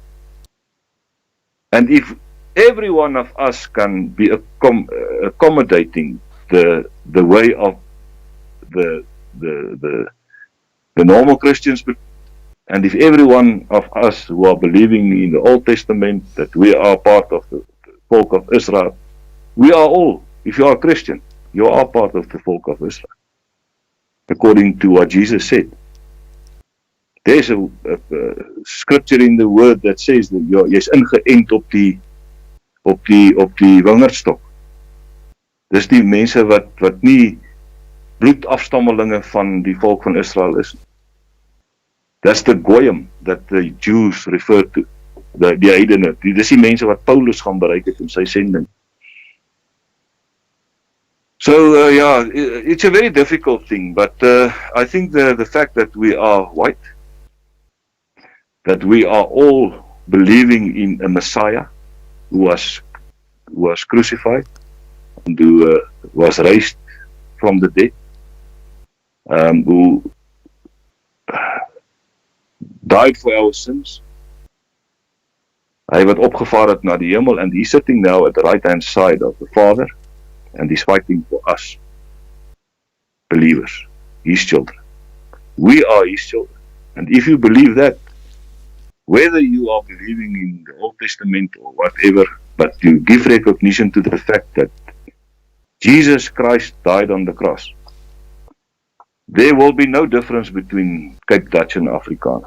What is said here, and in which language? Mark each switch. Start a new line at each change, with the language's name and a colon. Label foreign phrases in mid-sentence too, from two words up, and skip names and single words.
English: And if every one of us can be accommodating the way of the normal Christians, and if every one of us who are believing in the Old Testament that we are part of the folk of Israel, we are all, if you are a Christian, you are part of the folk of Israel, according to what Jesus said. There's a scripture in the word that says that
Afrikaans: jy's ingeënt op die wingerdstok. Dis die mense wat nie bloedafstammelinge van die volk van Israel is.
English: That's the goyim that the Jews refer to,
Afrikaans: die heidene. Dis die mense wat Paulus gaan bereik het in sy sending.
English: So yeah, it's a very difficult thing, but I think the fact that we are white, that we are all believing in a Messiah who was crucified and who was raised from the dead, who died for our sins.
Afrikaans: Hy wat opgevaar het na die hemel,
English: and he's sitting now at the right hand side of the Father, and he's fighting for us, believers, his children. We are his children, and if you believe that, whether you are believing in the Old Testament or whatever, but you give recognition to the fact that Jesus Christ died on the cross, there will be no difference between Cape Dutch and Afrikaner.